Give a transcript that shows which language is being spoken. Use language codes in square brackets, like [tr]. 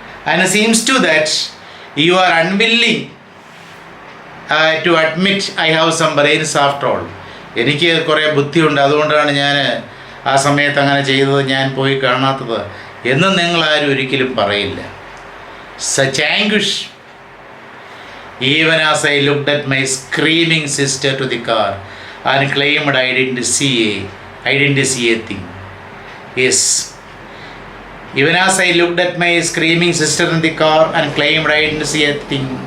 [en] And it seems to that you are unwilling to admit I have some brains after all. [ml] എനിക്ക് കുറേ ബുദ്ധിയുണ്ട്, അതുകൊണ്ടാണ് ഞാൻ ആ സമയത്ത് അങ്ങനെ ചെയ്തത്, ഞാൻ പോയി കാണാത്തത് എന്ന് നിങ്ങൾ ആരും ഒരിക്കലും പറയില്ല. [en] Such anguish, even as I looked at my screaming sister to the car and claimed I didn't see a thing. Yes, even as I looked at my screaming sister in the car and claimed I didn't see a thing.